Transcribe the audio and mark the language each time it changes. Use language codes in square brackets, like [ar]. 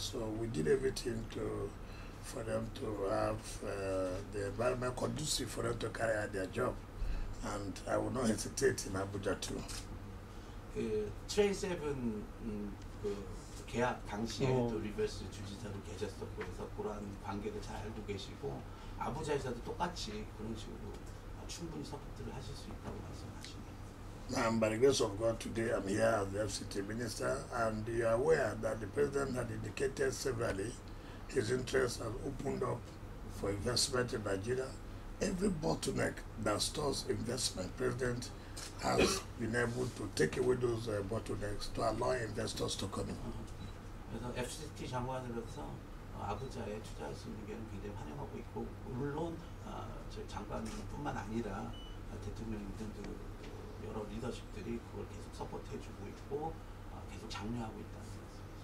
[en] So we did everything for them to have the environment conducive for them to carry out their job. And I will not hesitate in Abuja too. [ko] 그 트레이7 그 계약 당시에도 리버스 주지사로 계셨었고, 해서 그러한 관계를 잘 알고 계시고, 아부자에서도 똑같이 그런 식으로 충분히 서포트를 하실 수 있다고 말씀하시네요. [en] And by the grace of God, today I'm here as the FCT minister, and you are aware that the president had indicated severally his interest has opened up for investment in Nigeria. Every bottleneck that stores investment, President has been able to take away those bottlenecks to allow investors to come in. [ko] 그래서 FCT 장관으로서 아부자에 투자할 수 있는 게 굉장히 환영하고 있고, 물론 저희 장관뿐만 아니라 대통령 등등 여러 리더십들이 그걸 계속 서포트해주고 있고 계속 장려하고 있다는 말씀이죠.